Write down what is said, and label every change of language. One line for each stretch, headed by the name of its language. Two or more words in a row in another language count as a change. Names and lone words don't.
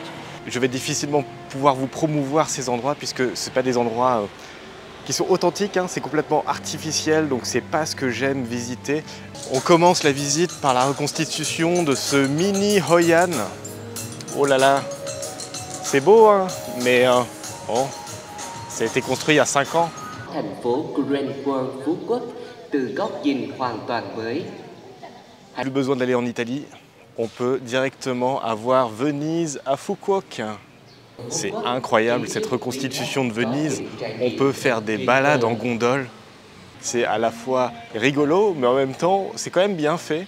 French: Je vais difficilement pouvoir vous promouvoir ces endroits puisque ce pas des endroits qui sont authentiques, hein. C'est complètement artificiel, donc c'est pas ce que j'aime visiter. On commence la visite par la reconstitution de ce mini Hoi An. Oh là là, c'est beau, hein, mais bon, ça a été construit il y a 5 ans.
Vietnamese: Thành phố Grand World Phú Quốc từ góc nhìn hoàn toàn mới.
French: Plus besoin d'aller en Italie, on peut directement avoir Venise à Phuket. C'est incroyable cette reconstitution de Venise. On peut faire des balades en gondole. C'est à la fois rigolo, mais en même temps, c'est quand même bien fait.